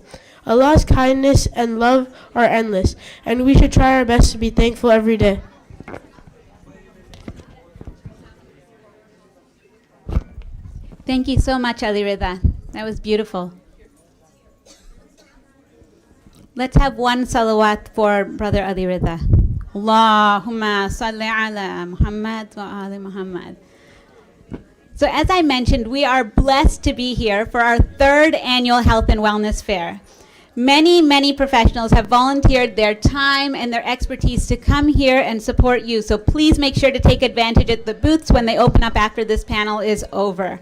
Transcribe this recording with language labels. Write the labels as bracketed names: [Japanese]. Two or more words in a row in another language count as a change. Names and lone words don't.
[English] Allah's kindness and love are endless, and we should try our best to be thankful every day. Thank you so much, Ali Rida. That was beautiful. Let's have one salawat for Brother Ali Rida. [Arabic] اللهم صل على محمد وآل محمد. [English] So as I mentioned, we are blessed to be here for our third annual Health and Wellness Fair. Many professionals have volunteered their time and their expertise to come here and support you. So please make sure to take advantage of the booths when they open up after this panel is over.